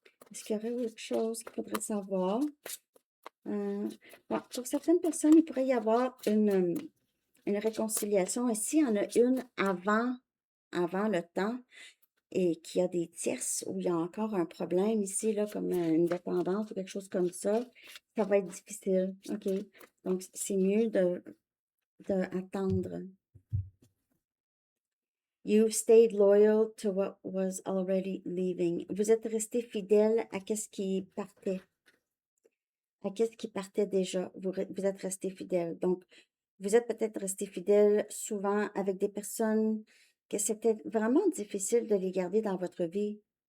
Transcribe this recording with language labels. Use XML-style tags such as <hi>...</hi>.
<fr>Est-ce qu'il y aurait autre chose qu'il faudrait savoir? Bon, pour certaines personnes, il pourrait y avoir une réconciliation. Et s'il y en a une avant le temps et qu'il y a des tierces où il y a encore un problème ici, là, comme une dépendance ou quelque chose comme ça va être difficile. OK? Donc, c'est mieux d'attendre.</fr> <en>You stayed loyal to what was already leaving.</en> <fr>Vous êtes resté fidèle à qu'est-ce qui partait. À qu'est-ce qui partait déjà. Vous êtes resté fidèle. Donc, vous êtes peut-être resté fidèle souvent avec des personnes que c'était vraiment difficile de les garder dans votre vie.</fr>